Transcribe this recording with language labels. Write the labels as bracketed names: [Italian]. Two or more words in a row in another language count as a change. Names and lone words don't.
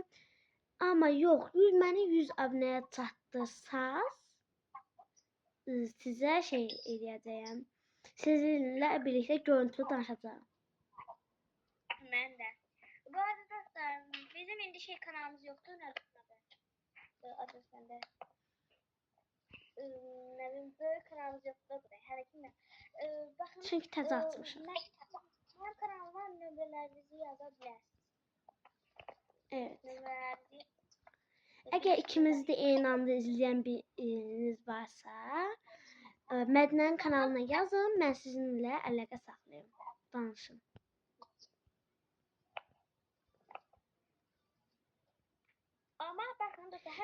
[Azerbaijani] Amma yox, məni 100 abunəyə çatdırsaz sizə eləyəcəyəm. Sizinlə birlikdə görüntülü danışacağım. Mən də. [Turkish] Bu arada [Azerbaijani] dostlar, bizim indi kanalımız yoktu. [Turkish] Adı sende. Ne bileyim, böyle kanalımız yoktu. Her kimle. Bakın. [Azerbaijani] Çünkü təzə açmışam. Benim kanalıma nömrələrinizi yazabilirsiniz. [Turkish] Evet. [Azerbaijani] Nömrələrinizi. Əgər ikimizi də eyni anda izləyən biriniz varsa, Mədnənin kanalına yazın, mən sizinlə əlaqə saxlayım. Danışın. [Turkish] Ama bakın dostlar,